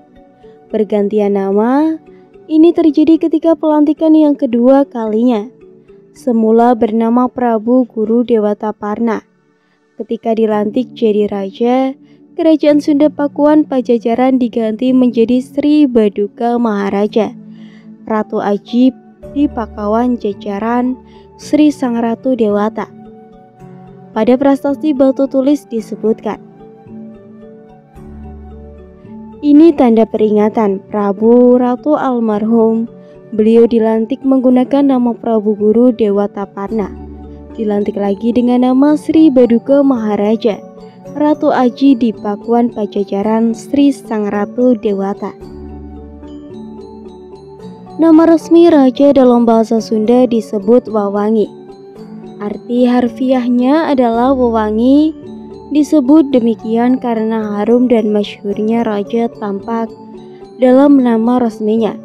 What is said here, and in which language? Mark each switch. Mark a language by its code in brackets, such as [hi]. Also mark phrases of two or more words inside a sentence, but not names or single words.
[id] Pergantian nama ini terjadi ketika pelantikan yang kedua kalinya. Semula bernama Prabu Guru Dewataparna. Ketika dilantik jadi raja, Kerajaan Sunda Pakuan Pajajaran diganti menjadi Sri Baduka Maharaja. Ratu Ajib di Pakawan Jajaran Sri Sang Ratu Dewata. Pada prasasti batu tulis disebutkan, ini tanda peringatan Prabu Ratu almarhum. Beliau dilantik menggunakan nama Prabu Guru Dewataparna. Dilantik lagi dengan nama Sri Baduka Maharaja. Ratu Aji di Pakuan Pajajaran Sri Sang Ratu Dewata. Nama resmi raja dalam bahasa Sunda disebut Wawangi. Arti harfiahnya adalah wewangi. Disebut demikian karena harum dan masyhurnya raja tampak dalam nama resminya.